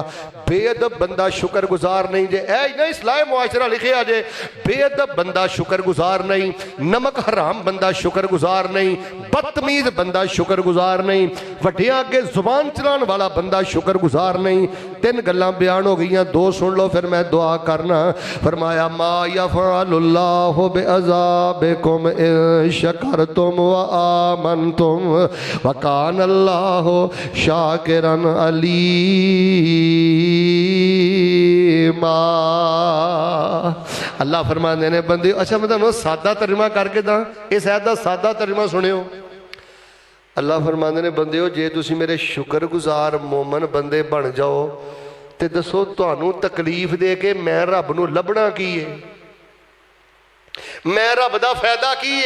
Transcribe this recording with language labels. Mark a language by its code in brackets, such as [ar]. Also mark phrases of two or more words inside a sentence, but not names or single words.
[pa] بے ادب بندہ شکرگزار نہیں، جے اے نہیں اصلاح معاشرہ لکھیا جے بے ادب بندہ شکرگزار نہیں، نمک حرام بندہ شکرگزار نہیں، بدتمیز بندہ شکرگزار نہیں، وڈیاں اگے زبان چلانے والا بندہ شکرگزار نہیں. تین گلاں بیان ہو گئی، دو سن لو فیر میں دعا کرنا. [ar] फरमाया ما يفعل الله بعذابكم إن شكرتم و آمنتم و كان الله شاكرا عليما. [pa] اللہ فرماتے نے بندے، اچھا میں تہانوں سادہ ترجمہ کر کے دا، اس آیت دا سادہ ترجمہ سنیو. اللہ فرماتے نے بندیو، جے تسی میرے شکرگزار مومن بندے بن جاؤ تے دسو تہانوں تکلیف دے کے میں رب نوں لبھنا کی ہے، میں رب دا فائدہ کی ہے?